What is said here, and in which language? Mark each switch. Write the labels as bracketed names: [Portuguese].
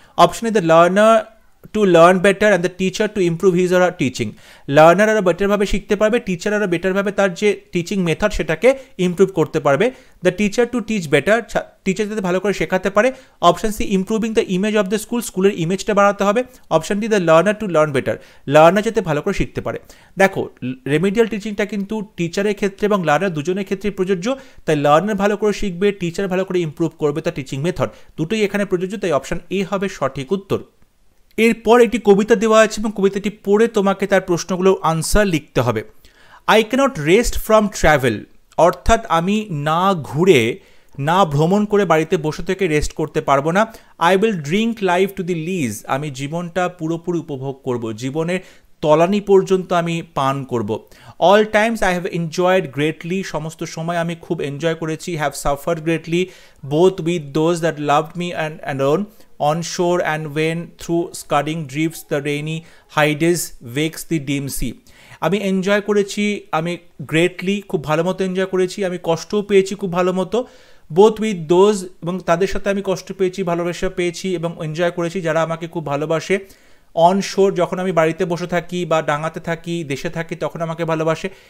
[English] Option A, the learner to learn better and the teacher to improve his or her teaching. [Bangla] Learner আরও বেটারভাবে শিখতে পারবে, teacher আরও বেটারভাবে তার যে টিচিং মেথড সেটাকে ইমপ্রুভ করতে পারবে। [English] the teacher to teach better, [Bangla] teacher যাতে ভালো করে শেখাতে পারে। Option C, [English] improving the image of the school, [Bangla] স্কুলের ইমেজটা বাড়াতে হবে। Option D, [English] the learner to learn better, [Bangla] learner যাতে ভালো করে শিখতে পারে। দেখো, রেমিডিয়াল টিচিংটা কিন্তু টিচারের ক্ষেত্রে এবং লার্নার দুজনের ক্ষেত্রেই প্রযোজ্য, তাই লার্নার ভালো করে শিখবে, টিচার ভালো করে ইমপ্রুভ করবে তার টিচিং মেথড, দুটোই এখানে প্রযোজ্য, তাই অপশন এ হবে সঠিক উত্তর। এরপর একটি কবিতা দেওয়া আছে এবং কবিতাটি পড়ে তোমাকে তার প্রশ্নগুলোর আনসার লিখতে হবে। [English] I cannot rest from travel, [Bangla] অর্থাৎ আমি না ঘুরে, না ভ্রমণ করে বাড়িতে বসে থেকে রেস্ট করতে পারবো না। [English] I will drink life to the lees, [Bangla] আমি জীবনটা পুরোপুরি উপভোগ করব, জীবনের তলানি পর্যন্ত আমি পান করব। [English] all times I have enjoyed greatly, [Bangla] সমস্ত সময় আমি খুব এনজয় করেছি। [English] Have suffered greatly both with those that loved me and alone on shore and when through scudding drifts the rainy hides wakes the dim sea. [Bangla] আমি enjoy করেছি, আমি greatly খুব ভালো মতো এনজয় করেছি, আমি কষ্টও পেয়েছি খুব ভালো মতো। [English] both with those, [Bangla] এবং তাদের সাথে আমি কষ্ট পেয়েছি, ভালোবাসা পেয়েছি এবং এনজয় করেছি যারা আমাকে খুব ভালোবাসে। [English] on shore, [Bangla] যখন আমি বাড়িতে বসে থাকি বা ডাঙাতে থাকি, দেশে থাকি, তখন আমাকে ভালোবাসে।